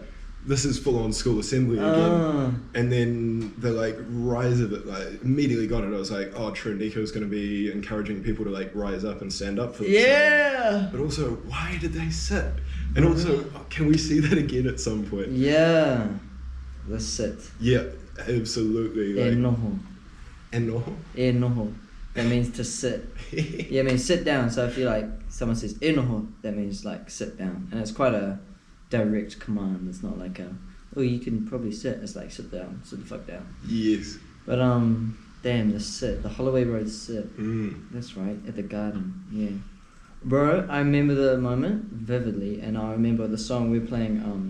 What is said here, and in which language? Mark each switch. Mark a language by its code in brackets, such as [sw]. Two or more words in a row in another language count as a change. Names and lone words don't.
[en] This is full on school assembly again. And then the rise of it, immediately got it. I was like, oh, true, Nico's going to be encouraging people to rise up and stand up for themselves. Yeah. But also, why did they sit? And also, can we see that again at some point? Yeah. Let's sit. Yeah, absolutely. [mi] E noho. E noho? E noho. [en] That means to sit. Yeah, I mean sit down. So if you someone says [mi] e noho, [en] that means sit down. And it's quite a direct command. It's not like you can probably sit. It's like sit down, sit the fuck down. Yes. But damn, the sit, the Holloway Road sit. That's right, at the garden. Yeah, bro, I remember the moment vividly, and I remember the song we were playing.